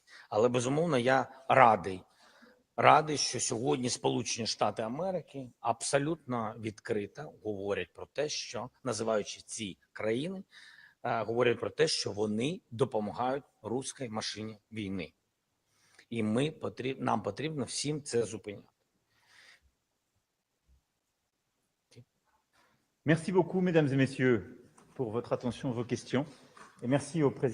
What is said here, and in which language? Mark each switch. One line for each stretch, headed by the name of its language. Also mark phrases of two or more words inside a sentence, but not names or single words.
Ukrainian: Але, безумовно, я радий, що сьогодні Сполучені Штати Америки абсолютно відкрито говорять про те, що, називаючи ці країни, говорять про те, що вони допомагають руській машині війни. І нам потрібно всім це зупиняти.
French: Merci beaucoup, mesdames et messieurs, pour votre attention, vos questions. Et merci au président.